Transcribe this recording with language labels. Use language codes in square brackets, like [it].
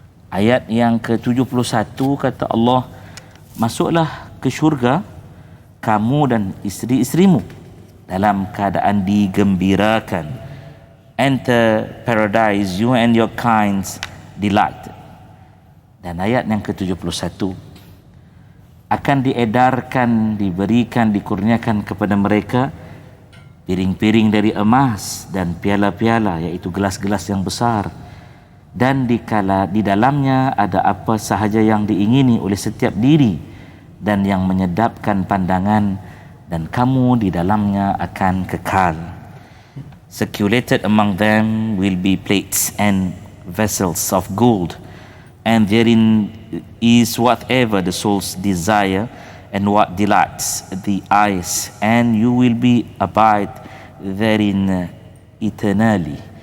[ms] Ayat yang ke-71 kata Allah, masuklah ke syurga kamu dan isteri-isterimu dalam keadaan digembirakan. [en] Enter paradise, you and your kinds delight. [ms] Dan ayat yang ke-71, akan diedarkan, diberikan, dikurniakan kepada mereka piring-piring dari emas dan piala-piala, iaitu gelas-gelas yang besar, dan di dalamnya ada apa sahaja yang diingini oleh setiap diri dan yang menyedapkan pandangan, dan kamu di dalamnya akan kekal. [en] Circulated among them will be plates and vessels of gold, and therein is whatever the soul's desire and what delights the eyes, and you will be abide therein eternally.